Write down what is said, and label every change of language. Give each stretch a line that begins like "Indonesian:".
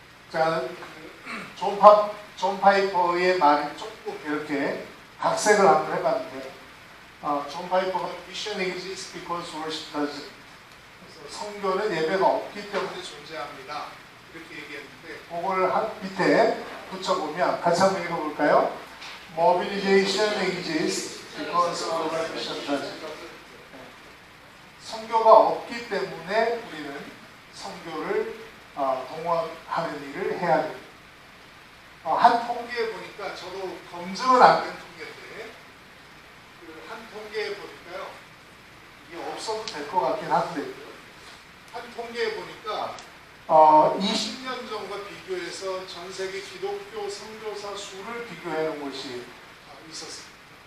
Korean: 자, 존 파이퍼의 말을 조금 이렇게 각색을 한번 해봤는데, 존 파이퍼가 Mission exists because worship doesn't. 그래서 선교는 예배가 없기 때문에 존재합니다. 이렇게 얘기했는데, 그걸 밑에 붙여보면 같이 한번 읽어볼까요?
English: Mobilization exists because our mission doesn't.
Korean: 선교가 없기 때문에 우리는 선교를 동원하는 일을 해야 됩니다. 한 통계에 보니까 저도 검증은 안 된 통계인데 한 통계에 보니까요 이게 없어도 될 것 같긴 한데 한 통계에 보니까 20년 전과 비교해서 전 세계 기독교 선교사 수를 비교해 놓은 것이 있었습니다.